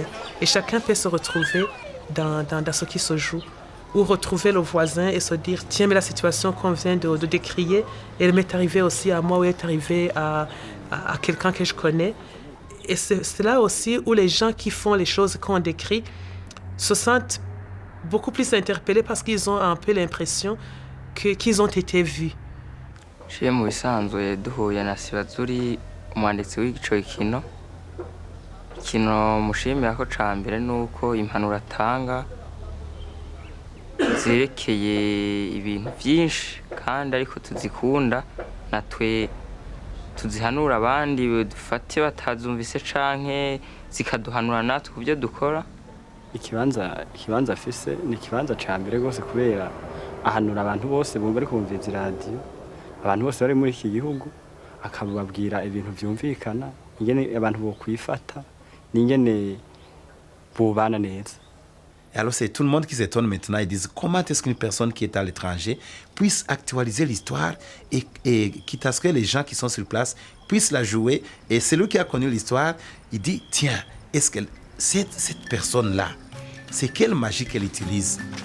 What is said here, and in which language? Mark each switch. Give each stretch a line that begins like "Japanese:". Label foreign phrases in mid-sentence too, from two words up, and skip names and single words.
French: Et chacun peut se retrouver dans ce qui se joue, ou retrouver le voisin et se dire « Tiens, mais la situation qu'on vient de décrier, elle m'est arrivée aussi à moi ou elle est arrivée à quelqu'un que je connais. » Et c'est là aussi où les gens qui font les choses qu'on décrit se sentent beaucoup plus interpellés parce qu'ils ont un peu l'impression qu'ils ont été vus.
Rundi: Ciye mu bisanzwe duhuye na Sibazuri umwanditsi w'ico kino mushimira ko ca mbere nuko impanuro atanga zerekeye ibintu byinshi kandi ariko tuzikunda natwe tuzihanura abandi dufate batazumvise canke zikaduhanura natwe ku byo dukora. Ikibanza afise ni ikibanza ca mbere gose kubera ahanura abantu bose bumva ari kumviriza radio, abantu bose bari muri iki gihugu akababwira ibintu vyumvikana, ingene abantu bo kwifata, n'ingene bobana neza.
French: Et alors c'est tout le monde qui s'étonne maintenant, ils disent comment est-ce qu'une personne qui est à l'étranger puisse actualiser l'histoire et quitte à ce que les gens qui sont sur place puissent la jouer. Et celui qui a connu l'histoire, il dit tiens, est-ce que cette personne-là, c'est quelle magie qu'elle utilise?